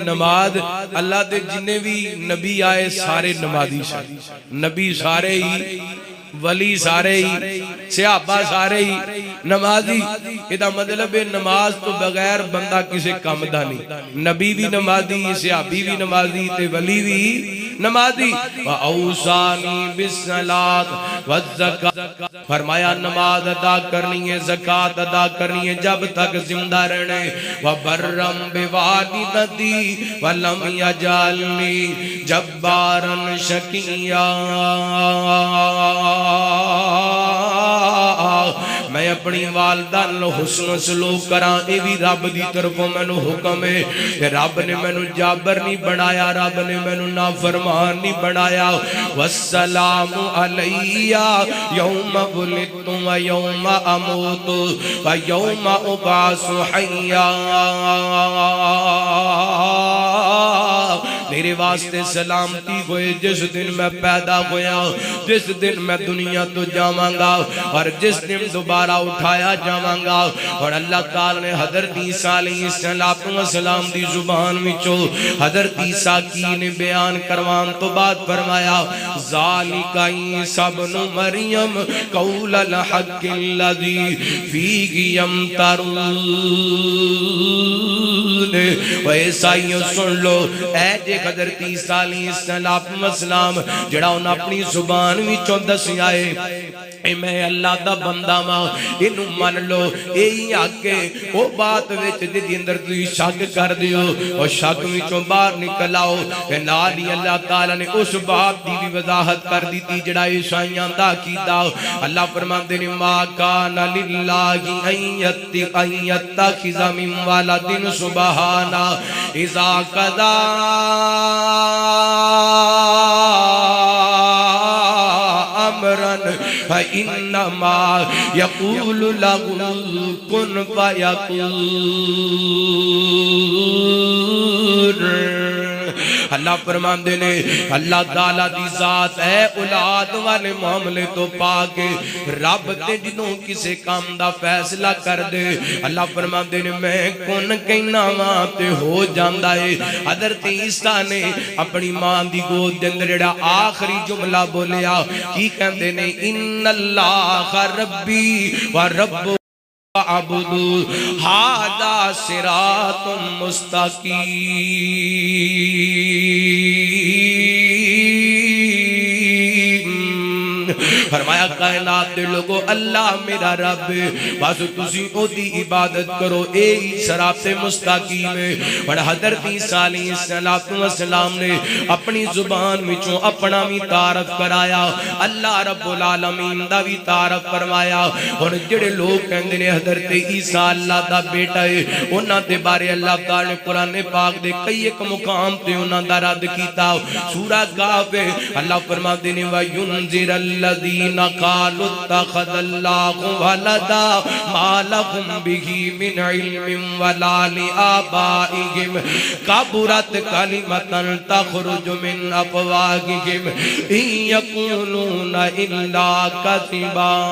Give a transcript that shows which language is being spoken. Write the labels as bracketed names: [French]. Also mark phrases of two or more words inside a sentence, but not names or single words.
[Punjabi] نماز اللہ دے جنے بھی نبی آئے سارے نمازی سن، نبی سارے ہی، ولی سارے ہی، صحابہ سارے ہی نمازی. ایہدا مطلب ہے نماز تو بغیر بندہ کسی کم دا نہیں. نبی بھی نمازی، صحابی بھی نمازی تے ولی بھی نمازی. [Arabic] وأوصاني بالصلاة والزكاة, [Punjabi] فرمایا نماز ادا کرنی ہے، زکات ادا کرنی ہے جب تک زندہ رہنے. [Arabic] وبرا بوالدتي ولم يجعلني جبارا شقيا, [Punjabi] میں اپنی والدہ نال حسن سلوک کراں، یہ بھی رب دی طرفوں مینوں حکم ہے. رب نے مینوں جابر نہیں بنایا، رب نے مینوں نافرمان نہیں بنایا. [Arabic] والسلام علي يوم ولدت ويوم أموت ويوم أبعث حيا, [Punjabi] میرے واسطے سلامتی ہوئے جس دن میں پیدا ہویا، جس دن میں دنیا تو جاواں گا اور جس دن دوبارہ اٹھایا جاواں گا. اور اللہ تعالیٰ نے حضرت عیسیٰ علیہ السلام دی زبان وچوں حضرت عیسیٰ کی نے بیان کروان تو بعد فرمایا [Arabic] ذلك عيسى ابن مريم قول الحق الذي فيه يمترون. [Punjabi] عیسائیو سن لو، اے جے حضرت عیسیٰ علیہ السلام جیہڑا انہاں اپنی زبان وچوں دسیا ہے میں اللہ دا بندہ واں، اینوں من لو. یہی آکے او بات وچ جیہدے اندر تسیں شک کر دیو اور شک وچوں باہر نکل آؤ. نال ہی اللہ تعالیٰ نے اس بات دی بھی وضاحت کر دی جیہڑا عیسائیاں دا کیتا. اللہ فرماندے نے [Arabic] ما كان لله أن يتخذ من ولد سبحانه إذا قضى أمرا فإنما يقول له كن فيكون. [Punjabi] اللہ فرماندے نے اللہ تعالیٰ دی ذات ہے اولاد والے معاملے تو پاک اے رب تے جنہوں کسی کم دا فیصلہ کر دے اللہ فرماندے نے میں کن کہنا واں تے ہو جاندا ہے. حضرت عیسیٰ نے اپنی ماں دی گود دے اندر جیہڑا آخری جملہ بولیا کی کہندے نے [Arabic] إن الله ربي وربكم فاعبدوه هذا صراط مستقيم. [Punjabi] فرمایا کائنات دے لوگو اللہ میرا رب بس تسی اوہدی عبادت کرو، یہی صراطِ مستقیم ہے. پر حضرت عیسیٰ علیہ السلام نے اپنی زبان وچوں اپنا بھی تعارف کرایا, اللہ [Arabic] رب العالمين [Punjabi] دا بھی تعارف فرمایا. اور جیہڑے لوگ کہندے نے حضرت عیسیٰ اللہ دا بیٹا ہے اونہاں دے بارے اللہ تعالیٰ نے قرآن پاک دے کئی ایک مقام تے اونہاں دا رد کیتا. سورہ کاف اللہ فرماتے نے [Arabic] وينذر الذين قالوا اتخذ الله ولدا ما لهم به من علم ولا لآبائهم كبرت كلمة تخرج من أفواههم إن يقولون إلا كذبا.